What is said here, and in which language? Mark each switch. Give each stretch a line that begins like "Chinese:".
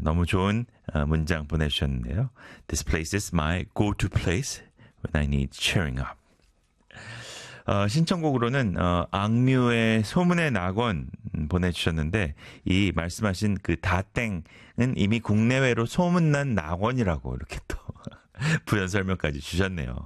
Korean: 너무 좋은 문장 보내주셨는데요.
English: This place is my go-to place when I need cheering up.
Korean: 신청곡으로는 악뮤의 소문의 낙원 보내주셨는데 이 말씀하신 그 다땡은 이미 국내외로 소문난 낙원이라고 이렇게 또 부연 설명까지 주셨네요.